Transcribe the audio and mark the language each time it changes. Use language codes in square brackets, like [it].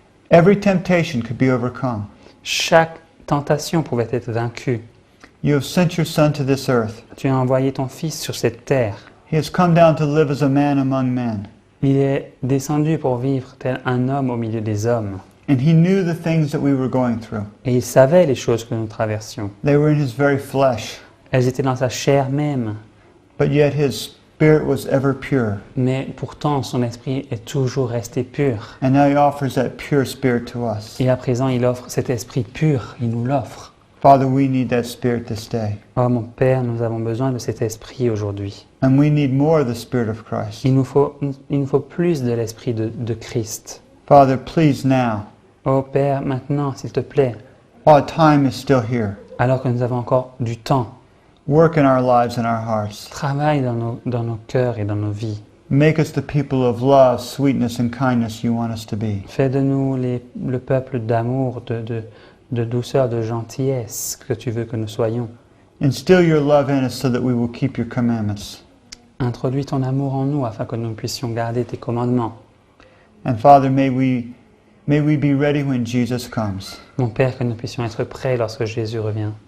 [en] Every temptation could be overcome. [fr] Chaque tentation pouvait être vaincue. [en] You have sent your Son to this earth. [fr] Tu as envoyé ton Fils sur cette terre. [en] He has come down to live as a man among men. [fr] Il est descendu pour vivre tel un homme au milieu des hommes. [en] And he knew the things that we were going through. [fr] Et il savait les choses que nous traversions. [en] They were in his very flesh. [fr] Elles étaient dans sa chair même. [en] But yet his spirit was ever pure. [fr] Mais pourtant, son esprit est toujours resté pur. [en] And now he offers that pure spirit to us. [fr] Et à présent, il offre cet esprit pur. Il nous l'offre. [en] Father, we need that spirit this day. [fr] Oh mon Père, nous avons besoin de cet esprit aujourd'hui. [en] And we need more of the Spirit of Christ. [fr] Il nous faut plus de l'esprit de Christ. [en] Father, please now, [fr] Oh Père, maintenant, s'il te plaît, [en] while time is still here, [fr] alors que nous avons encore du temps, [en] work in our lives and our hearts. [fr] travaille dans nos cœurs et dans nos vies. [en] Make us the people of love, sweetness, and kindness you want us to be. [fr] Fais de nous le peuple d'amour, de douceur, de gentillesse que tu veux que nous soyons. [en] Instill your love in us so that we will keep your commandments. [fr] Introduis ton amour en nous afin que nous puissions garder tes commandements. [en] And Father, may we be ready when Jesus comes. [fr] Mon Père, que nous puissions être prêts lorsque Jésus revient.